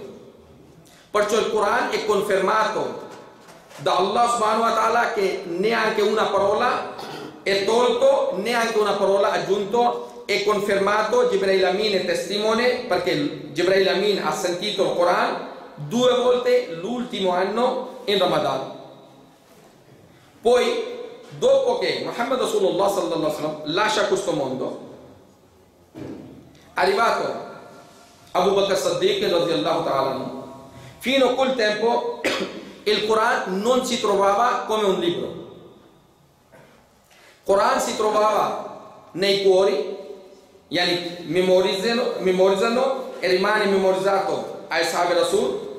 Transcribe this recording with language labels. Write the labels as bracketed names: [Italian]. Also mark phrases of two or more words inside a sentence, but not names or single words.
[Italian] Perciò il Quran è confermato da Allah [Arabic] سبحانه وتعالى [Italian] che neanche una parola è tolto, neanche una parola aggiunto, è confermato. Jibril Amin è testimone, perché Jibril Amin ha sentito il Quran 2 volte l'ultimo anno in Ramadan. Poi dopo che Muhammad [Arabic] صلى الله عليه وسلم [Italian] lascia questo mondo, è arrivato Abu Bakr Siddiq [Arabic] رضي الله تعالى عنه. [Italian] Fino a quel tempo il Quran non si trovava come un libro. Il Quran si trovava nei cuori, memorizzano e rimane memorizzato ai [Arabic] صحابي رسول.